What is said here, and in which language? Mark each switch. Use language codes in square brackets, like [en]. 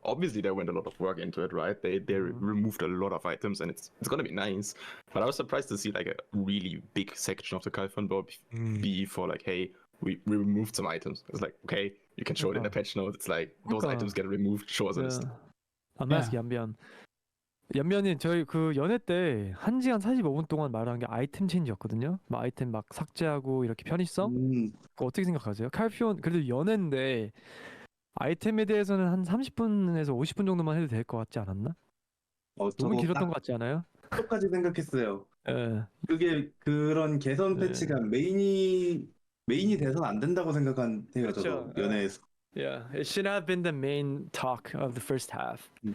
[en] Obviously, there went a lot of work into it, right? They removed a lot of items, and it's gonna be nice. But I was surprised to see like a really big section of the Calpheon ball be for like, hey, we removed some items. It's like, okay, you can show it in the patch notes. It's like those Okay. items get removed. Show us a Yeah. list. I'm asking 연변. [ko] 연변이 저희 그 연애 때 1시간 45분 동안 말한 게 아이템 체인지였거든요. 막 아이템 막 삭제하고 이렇게 편의성? 그거 어떻게 생각하세요? 칼피온 그래도 연애인데 아이템에 대해서는 한 30분에서 50분 정도만 해도 될 것 같지 않았나? 너무 저도 길었던 딱 것 같지 않아요? 똑같이 생각했어요. 그게 그런 개선 패치가 메인이 돼서는 안 된다고 해요. 저도 그렇죠. 연애에서. [en] Yeah, it should have been the main talk of the first half.